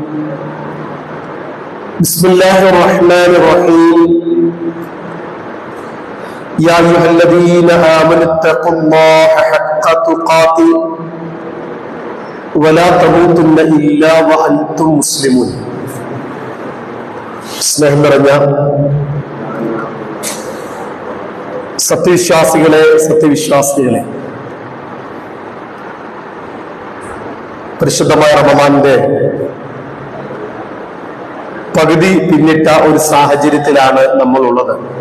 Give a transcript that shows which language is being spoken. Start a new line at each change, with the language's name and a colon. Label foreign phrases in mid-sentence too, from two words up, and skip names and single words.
Arabic: بسم الله الرحمن الرحيم. يا أيها الذين آمنوا اتقوا الله حق تقاته ولا تموتن إلا وأنتم مسلمون.
Malayalam: സ്നേഹം നിറഞ്ഞ സത്യവിശ്വാസികളെ പരിശുദ്ധമായ റമദാനിന്റെ പകുതി പിന്നിട്ട ഒരു സാഹചര്യത്തിലാണ് നമ്മൾ ഉള്ളത്.